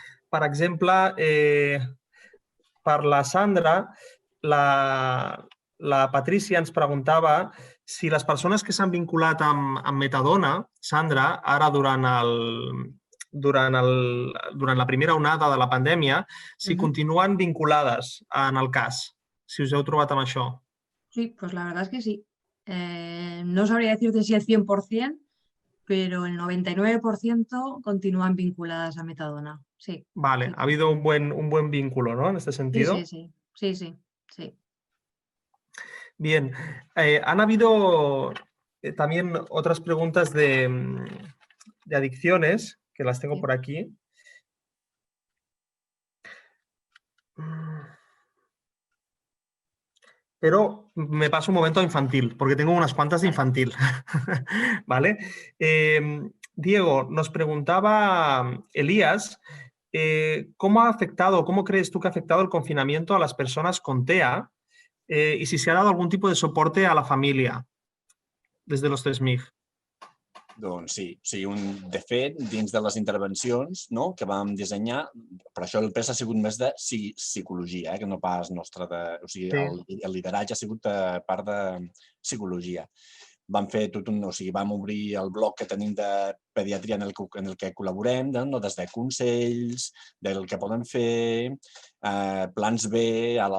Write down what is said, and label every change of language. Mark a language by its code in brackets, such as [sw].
[ca] Per exemple, per la Sandra, la Patrícia ens preguntava si les persones que s'han vinculat amb Metadona, Sandra, ara durant la primera onada de la pandèmia, si continuen vinculades en el cas, si us heu trobat amb això. [es] Sí, pues la verdad es que sí. No sabría decirte si el 100%, pero el 99% continúan vinculadas a Metadona, sí. Vale, ha habido un buen vínculo, ¿no? En este sentido. Sí. Bien, han habido también otras preguntas de adicciones, que las tengo por aquí. Pero me paso un momento a infantil, porque tengo unas cuantas de infantil. ¿Vale? Diego, nos preguntaba Elías, ¿cómo crees tú que ha afectado el confinamiento a las personas con TEA y si se ha dado algún tipo de soporte a la familia desde los CESMIG? [ca] Doncs sí. De fet, dins de les intervencions que vam dissenyar, per això el pes ha sigut més de psicologia, que no pas nostra. O sigui, el lideratge ha sigut part de psicologia. Vam fer vam obrir el bloc que tenim de pediatria en el que col·laborem, des de consells, del que poden fer, plans B,